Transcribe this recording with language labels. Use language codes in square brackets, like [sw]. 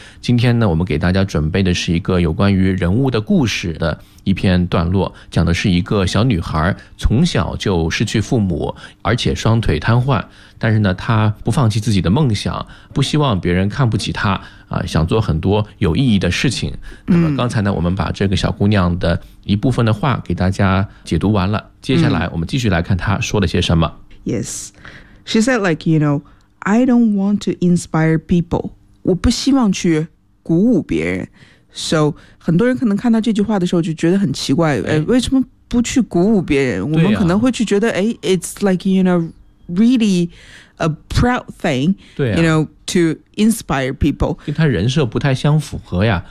[zh] 今天呢，我们给大家准备的是一个有关于人物的故事的一篇段落，讲的是一个小女孩从小就失去父母，而且双腿瘫痪，但是呢，她不放弃自己的梦想，不希望别人看不起她啊，想做很多有意义的事情。那么刚才呢，我们把这个小姑娘的一部分的话给大家解读完了，接下来我们继续来看她说了些什么。 [en] Yes, she said like, you know, I don't want to inspire people. [zh] 我不希望去鼓舞别人。 So, 很多人可能看到这句话的时候就觉得很奇怪、哎、为什么不去鼓舞别人、啊、我们可能会去觉得、 [en] 哎、It's like, you know, really a proud thing、啊、 You know, to inspire people [zh] 跟他人设不太相符合呀、